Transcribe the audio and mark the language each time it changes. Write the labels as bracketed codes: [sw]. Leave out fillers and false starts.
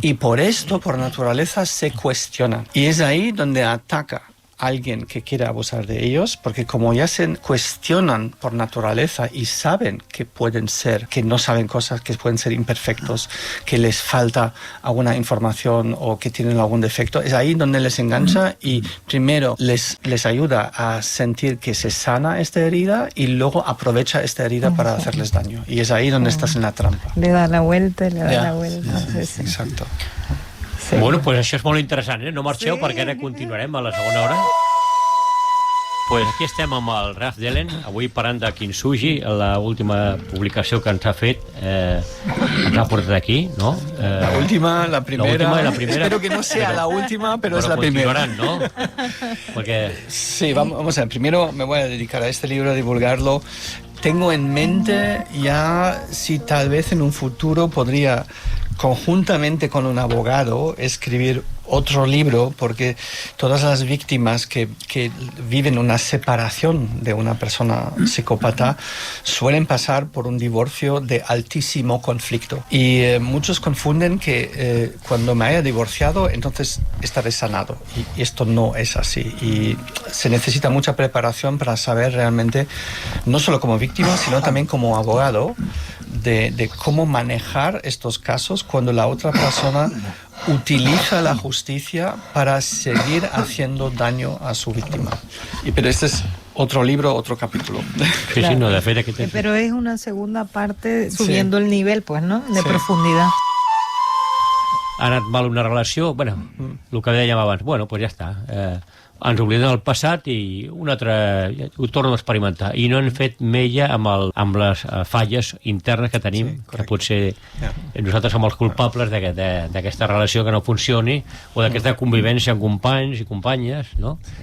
[es] Y por esto, por naturaleza, se cuestionan. Y es ahí donde ataca alguien que quiere abusar de ellos, porque como ya se cuestionan por naturaleza y saben que pueden ser, que no saben cosas, que pueden ser imperfectos, que les falta alguna información o que tienen algún defecto, es ahí donde les engancha y primero les ayuda a sentir que se sana esta herida y luego aprovecha esta herida para hacerles daño. Y es ahí donde estás en la trampa. Le da la vuelta, le da la vuelta. Sí. Exacto. Sí. [ca] Bueno, pues això és molt interessant, No marxeu, perquè ara continuarem a la segona hora. Pues aquí estem amb el Ralph Dellen, avui parlant de Kintsugi, l'última publicació que ens ha fet, ens ha portat aquí, ¿no? [es] La última, la primera. La primera. Espero que no sea la última, pero es la primera. ¿No? Porque... Sí, vamos a ver, primero me voy a dedicar a este libro, a divulgarlo. Tengo en mente ya si tal vez en un futuro podría, conjuntamente con un abogado, escribir otro libro, porque todas las víctimas que viven una separación de una persona psicópata suelen pasar por un divorcio de altísimo conflicto. Y muchos confunden que cuando me haya divorciado, entonces estaré sanado. Y esto no es así. Y se necesita mucha preparación para saber realmente, no solo como víctima, sino también como abogado, de cómo manejar estos casos cuando la otra persona utiliza la justicia para seguir haciendo daño a su víctima. Pero este es otro libro, otro capítulo. [ca] Sí, sí, no, de fet, [es] pero es una segunda parte subiendo el nivel, pues, ¿no? De profundidad. [ca] Ha anat mal una relació, bueno, el que dèiem abans, bueno, pues ja està. Ens oblidem del passat i un altre ho torno a experimentar. I no hem fet mella amb les falles internes que tenim, que potser nosaltres som els culpables d'aquesta relació que no funcioni o d'aquesta convivència amb companys i companyes, no?